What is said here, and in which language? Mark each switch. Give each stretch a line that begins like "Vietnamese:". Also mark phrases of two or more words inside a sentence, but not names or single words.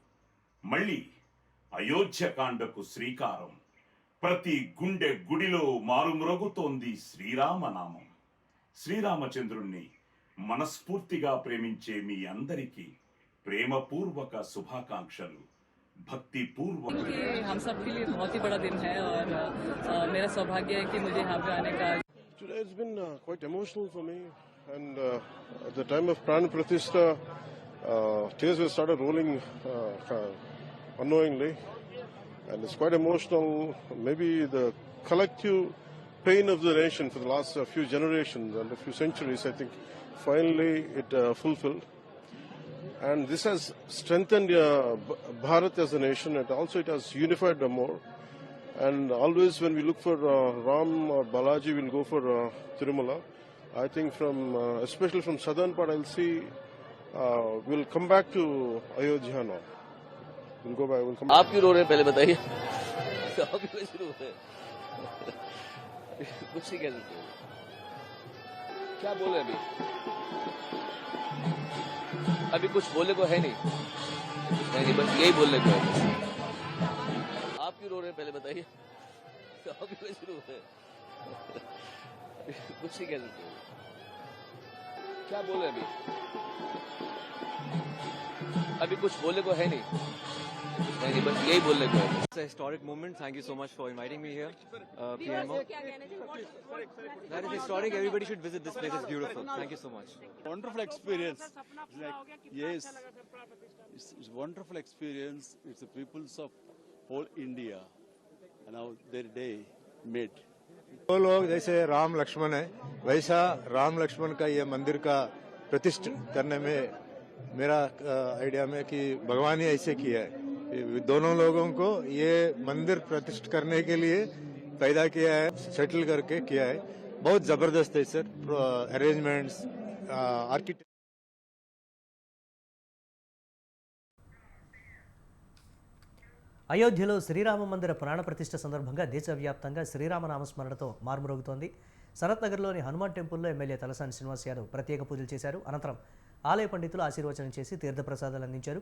Telugu: మళ్ళీ అయోధ్యకాండకు శ్రీకారం. ప్రతి గుండె గుడిలో మారుమ్రోగుతోంది శ్రీరామనామం. శ్రీరామచంద్రుణ్ణి మనస్ఫూర్తిగా ప్రేమించే మీ అందరికీ ప్రేమపూర్వక శుభాకాంక్షలు, భక్తిపూర్వక.
Hindi: हम सब के लिए बहुत ही बड़ा दिन है और मेरा सौभाग्य है कि मुझे यहाँ पे आने का.
English: Today has been quite emotional for me, and at the time of Pran Pratishtha, tears were started rolling unknowingly, and it's quite emotional. Maybe the collective pain of the nation for the last few generations and a few centuries, I think, finally it fulfilled. And this has strengthened Bharat as a nation, and also it has unified them more. And always when we look for Ram or Balaji, we'll go for Tirumala. I think from, especially from southern part, I'll see, we'll come back to Ayodhya now. We'll go back, we'll come back.
Hindi: आप क्यों रो रहे हैं पहले बताइए. आप क्यों ऐसे रो रहे हैं? कुछ नहीं कह सकते. क्या बोले अभी कुछ बोलने को है नहीं. बस यही बोलने को है. आप क्यों रो रहे हैं पहले बताइए. आप क्यों ऐसे रो रहे हैं? कुछ नहीं कह सकते. क्या बोले अभी कुछ बोलने को है नहीं. बस यही बोलने को है.
English: It's a historic moment. Thank you so much for inviting me here, PMO. That is historic. Everybody should visit this place. It's beautiful. Thank you so much. Wonderful experience. Yes, it's wonderful experience. It's the peoples of whole India, and now their day made.
Hindi: वो लोग जैसे राम लक्ष्मण है, वैसा राम लक्ष्मण का ये मंदिर का प्रतिष्ठा करने में मेरा आइडिया में कि भगवान ही ऐसे किया है. दोनों लोगों को ये मंदिर प्रतिष्ठा करने के लिए पैदा किया है, सेटल करके किया है. बहुत जबरदस्त है सर.
English: arrangements, architect.
Telugu: అయోధ్యలో శ్రీరామ మందిర ప్రాణ ప్రతిష్ఠ సందర్భంగా దేశవ్యాప్తంగా శ్రీరామ నామస్మరణతో మారుమ్రోగుతోంది. సనత్ నగర్లోని హనుమాన్ టెంపుల్లో ఎమ్మెల్యే తలసాని శ్రీనివాస్ యాదవ్ ప్రత్యేక పూజలు చేశారు. అనంతరం ఆలయ పండితులు ఆశీర్వచనం చేసి తీర్థప్రసాదాలు అందించారు.